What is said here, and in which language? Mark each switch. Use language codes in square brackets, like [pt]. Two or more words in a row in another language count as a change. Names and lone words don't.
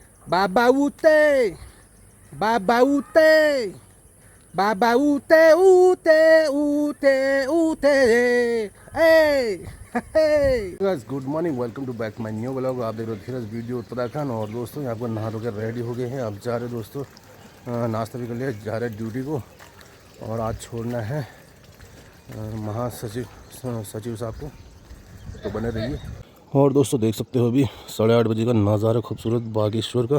[en] Baba ute, Baba ute, Baba ute, ute, ute, ute. Hey, hey. Guys, good morning. Welcome to back my new vlog. [hi] आप देख रहे हो धीरज वीडियो उत्तराखंड। और दोस्तों यहाँ पर नहा धोकर रेडी हो गए हैं। अब जा रहे दोस्तों, नाश्ता भी कर लिया, जा रहे ड्यूटी को। और आज छोड़ना है महासचिव सचिव साहब को, तो बने रहिए। और दोस्तों देख सकते हो अभी 8:30 बजे का नज़ारा खूबसूरत बागेश्वर का।